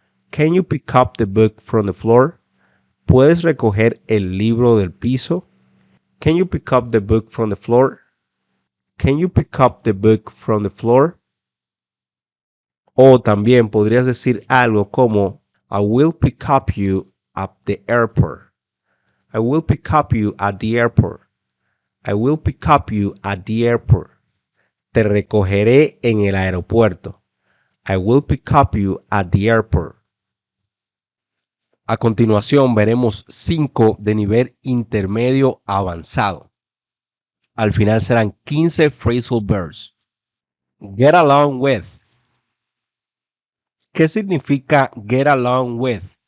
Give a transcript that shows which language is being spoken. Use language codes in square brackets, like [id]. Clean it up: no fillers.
[en] Can you pick up the book from the floor? [es] ¿Puedes recoger el libro del piso? [en] Can you pick up the book from the floor? Can you pick up the book from the floor? [es] O también podrías decir algo como [en] I will pick up you at the airport. I will pick up you at the airport. I will pick up you at the airport. [es] Te recogeré en el aeropuerto. [en] I will pick up you at the airport. [es] A continuación veremos 5 de nivel intermedio avanzado. Al final serán 15 phrasal verbs. Get along with. ¿Qué significa get along with?